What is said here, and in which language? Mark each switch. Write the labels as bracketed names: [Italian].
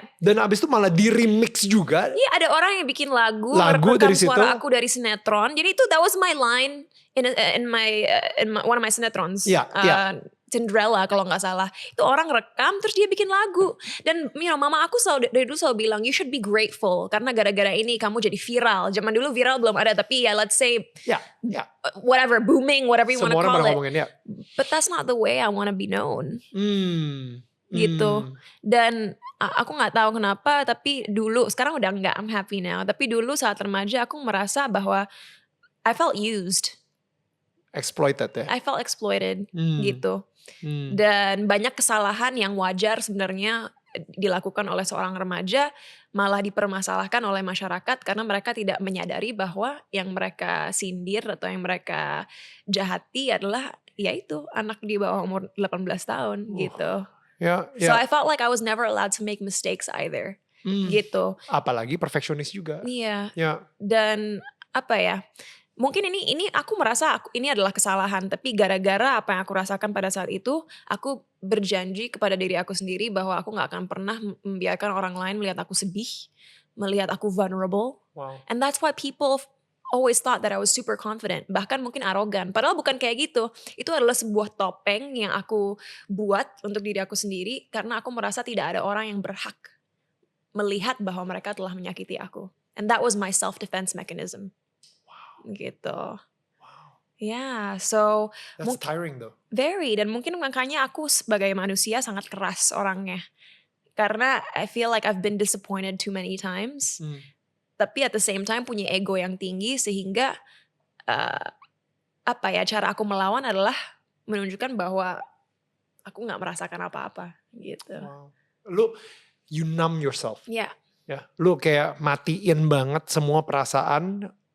[Indonesian] Dan abis itu malah di remix juga. Iya, ada orang yang bikin lagu dari situ. Suara aku dari sinetron. Jadi itu [English] that was my line in my one of my sinetrons. [Indonesian] Cinderella kalau nggak salah. Itu orang rekam terus dia bikin lagu. Dan [English] you know, [Indonesian] mama aku dari dulu selalu bilang [English] you should be grateful [Indonesian] karena gara-gara ini kamu jadi viral. Zaman dulu viral belum ada, tapi ya [English] let's say whatever, booming, whatever you want to call it. But that's not the way I want to be known. [Indonesian] Gitu. Dan aku nggak tahu kenapa, tapi dulu, sekarang udah nggak, [English] I'm happy now. [Indonesian] Tapi dulu saat remaja aku merasa bahwa [English] I felt used. Exploited [Indonesian] ya? [English] I felt exploited [Indonesian] gitu. Dan banyak kesalahan yang wajar sebenarnya dilakukan oleh seorang remaja malah dipermasalahkan oleh masyarakat karena mereka tidak menyadari bahwa yang mereka sindir atau yang mereka jahati adalah yaitu anak di bawah umur 18 tahun gitu. [English] So I felt like I was never allowed to make mistakes either. [Indonesian] Gitu. Apalagi perfeksionis juga. Iya. Dan apa ya? Mungkin ini aku merasa ini adalah kesalahan, tapi gara-gara apa yang aku rasakan pada saat itu, aku berjanji kepada diri aku sendiri bahwa aku gak akan pernah membiarkan orang lain melihat aku sedih, melihat aku vulnerable. [English] And that's why people always thought that I was super confident, [Indonesian] bahkan mungkin arogan. Padahal bukan kayak gitu. Itu adalah sebuah topeng yang aku buat untuk diri aku sendiri karena aku merasa tidak ada orang yang berhak melihat bahwa mereka telah menyakiti aku. [English] And that was my self-defense mechanism. [Indonesian] Gitu. [English] So that's tiring though. Very, [Indonesian] dan mungkin makanya aku sebagai manusia sangat keras orangnya. Karena [English] I feel like I've been disappointed too many times. [Indonesian] Tapi [English] at the same time [Indonesian] punya ego yang tinggi sehingga cara aku melawan adalah menunjukkan bahwa aku nggak merasakan apa-apa gitu. [English] You numb yourself. [Indonesian] Lu kayak matiin banget semua perasaan.